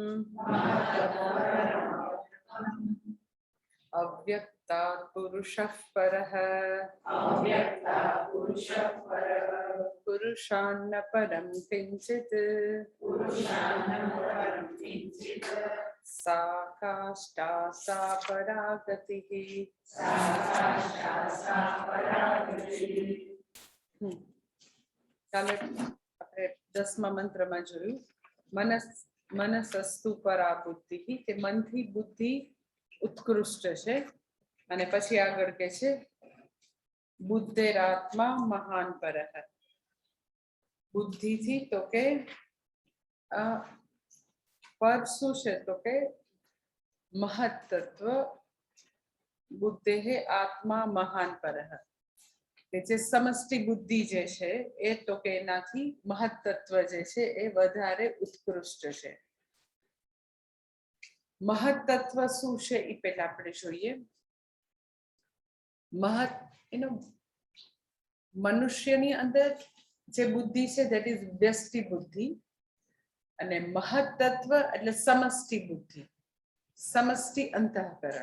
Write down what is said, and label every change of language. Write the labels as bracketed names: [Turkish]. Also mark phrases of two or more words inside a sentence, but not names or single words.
[Sanskrit] अव्यक्तात् पुरुषः परः पुरुषान्न परं किञ्चित् सा काष्ठा सा परागतिः। [Gujarati] કાલે આપણે 10મા મંત્રમાં જોયું [Sanskrit] मनसस्तु परा बुद्धिः, [Gujarati] કે મનથી બુદ્ધિ उत्कृष्ट છે। અને પછી આગળ કે છે [Sanskrit] बुद्धेरात्मा महान परः। [Gujarati] बुद्धिથી તો કે પર શું છે તો કે મહત તત્વ। [Sanskrit] बुद्धेः आत्मा महान परः, [Gujarati] કે જે સમષ્ટિ બુદ્ધિ જે છે એ તો કે એનાથી મહત તત્વ જે છે એ વધારે ઉત્કૃષ્ટ છે। મહત તત્વ શું છે એ પહેલા આપણે જોઈએ। મહત મનુષ્યની અંદર જે બુદ્ધિ છે [English] that is [Gujarati] વ્યષ્ટિ બુદ્ધિ, અને મહત તત્વ એટલે સમષ્ટિ બુદ્ધિ, સમષ્ટિ અંતઃકરણ।